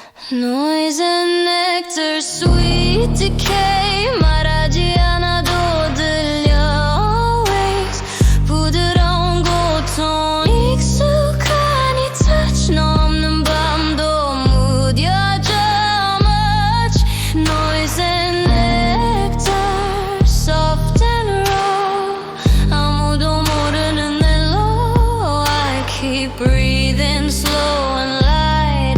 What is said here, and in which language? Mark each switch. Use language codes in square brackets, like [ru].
[en] Noise and nectar, sweet decay. [ko] 말하지 않아도 들려 [en] always. [ko] 부드러운 고통 익숙한 이 [en] touch. [ko] 너 없는 밤도 무뎌져 [en] much. Noise and nectar, soft and raw. [ko] 아무도 모르는 멜로. [en] I keep breathing slow and light.